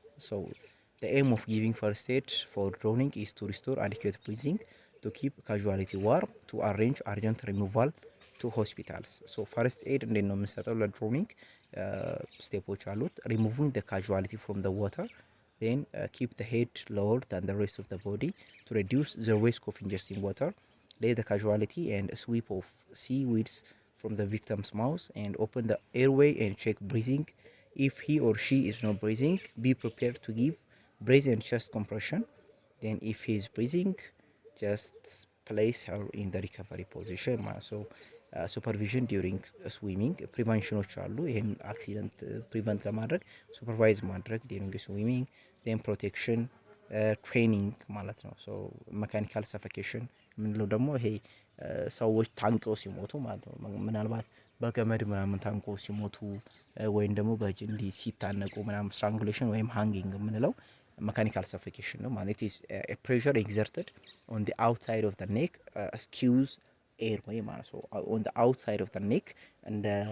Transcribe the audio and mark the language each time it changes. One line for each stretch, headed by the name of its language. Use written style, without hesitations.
English: so the aim of giving first aid for drowning is to restore adequate breathing, to keep casualty warm, to arrange urgent removal to hospitals. so first aid
Amharic: እንዴት ነው የምንሰጠው ለድሮኒንግ? ስቴፖች አሉት።
English: removing the casualty from the water, then keep the head lower than the rest of the body to reduce the risk of ingesting water. Lay the casualty and sweep of seaweeds from the victim's mouth and open the airway and check breathing. If he or she is not breathing, be prepared to give breath and chest compression. Then if he is breathing, just place her in the recovery position. so supervision during swimming, preventionዎች አሉ።
Amharic: ይሄን አክሲደንት ፕሪቨንት ለማድረግ ሱፐርቫይዝ ማድረግ
English: during swimming. then protection training
Amharic: ማለት ነው።
English: so mechanical suffocation
Amharic: ምንለው ደግሞ ይሄ ሰዎች ታንቀው ሲሞቱ ማለት ነው። ምናልባት በገመድ ምናምን ታንቀው ሲሞቱ ወይም ደግሞ በእንዲ ሲታነቁ ምናምን strangulation ወይም hanging ምንለው mechanical suffocation ነው ማለት
English: is a pressure exerted on the outside of the neck, skews air
Amharic: ወይ ማለት ነው።
English: on the outside of the neck
Amharic: እንደ